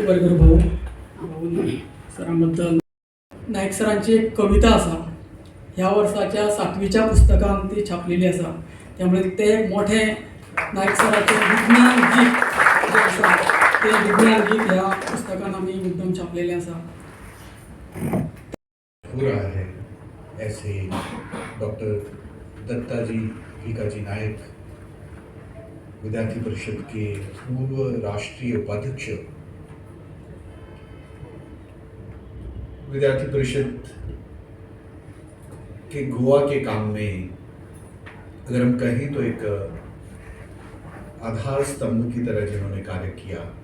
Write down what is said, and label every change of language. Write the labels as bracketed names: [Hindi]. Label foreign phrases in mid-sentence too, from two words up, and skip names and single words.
[Konkani] बरें करूं भाऊ सरां बद्दल नायक सरांची एक कविता आसा ह्या वर्साच्या 7वीच्या पुस्तकान ती छापलेली आसा. त्यामुळे ते एक मोठे नायक सराचे विज्ञान गीत जे आसा ते विज्ञान गीत ह्या पुस्तकान आमी मुद्दम छापलेले आसा. [Hindi] हो रहा है ऐसे डॉक्टर दत्ताजी भिकाजी नायक विद्यार्थी परिषद के पूर्व राष्ट्रीय उपाध्यक्ष विद्यार्थी परिषद के गोवा के काम में अगर हम कहें तो एक आधार स्तंभ की तरह जिन्होंने कार्य किया